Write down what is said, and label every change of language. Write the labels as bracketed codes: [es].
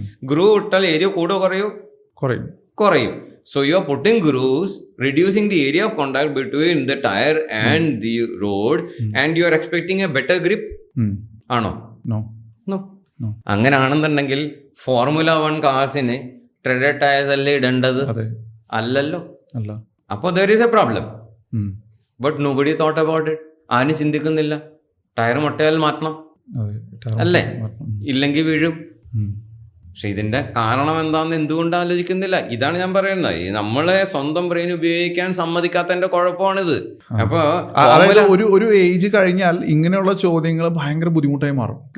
[ml] Groove ഇട്ടാൽ area കൂടുകയോ കുറയും. [en] So you are putting grooves, reducing the area of contact between the tire and the road, and you are expecting a better grip. ആണോ? No. [ml] അങ്ങനെയാണെന്നുണ്ടെങ്കിൽ Formula 1 കാർസിന് ട്രെഡഡ് tyres അല്ലേ ഇടേണ്ടത്? അല്ലല്ലോ. അപ്പൊ [en] there is a problem. But nobody thought about it. [ml] ആരും ചിന്തിക്കുന്നില്ല. Tyre മുട്ടയാൽ മാറ്റണം അല്ലേ, ഇല്ലെങ്കിൽ വീഴും. പക്ഷെ ഇതിന്റെ കാരണം എന്താണെന്ന് എന്തുകൊണ്ട് ആലോചിക്കുന്നില്ല? ഇതാണ് ഞാൻ പറയുന്നത്. നമ്മളെ സ്വന്തം ബ്രെയിൻ ഉപയോഗിക്കാൻ സമ്മതിക്കാത്തതിന്റെ കുഴപ്പമാണിത്. അപ്പൊ ഒരു ഏജ് കഴിഞ്ഞാൽ ഇങ്ങനെയുള്ള ചോദ്യങ്ങൾ ഭയങ്കര ബുദ്ധിമുട്ടായി മാറും.